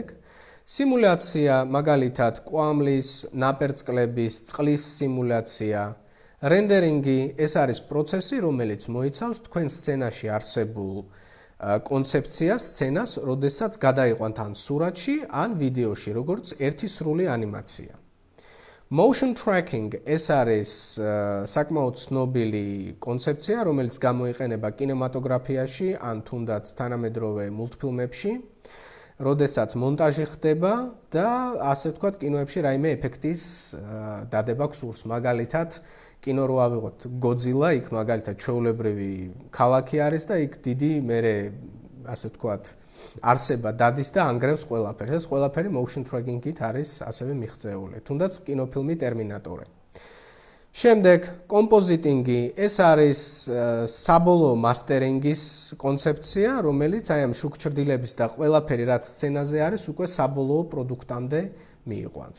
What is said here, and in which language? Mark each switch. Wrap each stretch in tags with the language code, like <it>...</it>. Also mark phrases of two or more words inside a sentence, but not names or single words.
<ka>სიმულაცია, მაგალითად კვამლის, ნაპერწკლების, წყლის სიმულაცია. რენდერინგი, ეს არის პროცესი, რომელიც მოიცავს თქვენ სცენაში არსებულ კონცეფციას, სცენას, როდესაც გადაიყვანთ ან სურათში, ან ვიდეოში, როგორც ერთი სრული ანიმაცია.</ka> <en>Motion tracking,</en> <ka>ეს არის საკმაოდ ცნობილი კონცეფცია, რომელიც გამოიყენება კინემატოგრაფიაში, ან თუნდაც თანამედროვე მულტფილმებში, როდესაც მონტაჟი ხდება და ასე ვთქვათ, კინოებში რაიმე ეფექტის დადება გსურს. მაგალითად, კინო რო ავიღოთ გოძილა, იქ მაგალითად ჩვეულებრივი ქალაქი არის და იქ დიდი მერე ასე ვთქვათ, არსება დადის და ანგრევს ყველაფერს. ეს ყველაფერი</ka> <en>motion tracking-</en> <ka>ით არის ასევე მიღწეული. თუნდაც კინოფილმი ტერმინატორი. შემდეგ კომპოზიტინგი, ეს არის საბოლოო მასტერინგის კონცეფცია, რომელიც აი ამ შუქჩრდილების და ყველაფერი რაც სცენაზე არის, უკვე საბოლოო პროდუქტამდე მიიყვანს.</ka>